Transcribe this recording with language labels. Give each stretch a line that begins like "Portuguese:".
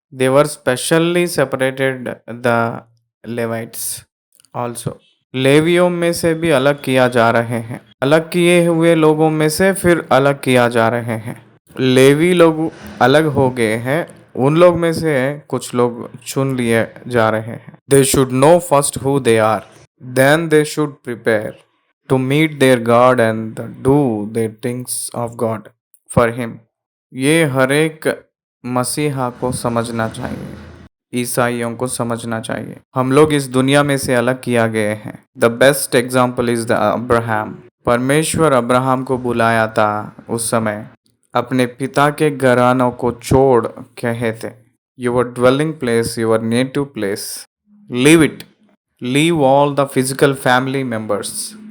English: They were specially separated the Levites also.
Hindi: लेवियों में से भी अलग किया जा रहे हैं। अलग किए हुए लोगों में से फिर अलग किया जा रहे हैं। लेवी लोग अलग हो गए हैं, उन लोग में से कुछ लोग चुन लिए जा रहे हैं।
English: They should know first who they are, then they should prepare to meet their God and do the things of God for him.
Hindi: ये हर एक मसीहा को समझना चाहिए, ईसाइयों को समझना चाहिए। हम लोग इस दुनिया में से अलग किया गए हैं।
English: The best example is the Abraham.
Hindi: परमेश्वर अब्राहम को बुलाया था उस समय, अपने पिता के घरानों को छोड़ कहे थे,
English: Your dwelling place, your native place, leave it, leave all the physical family members.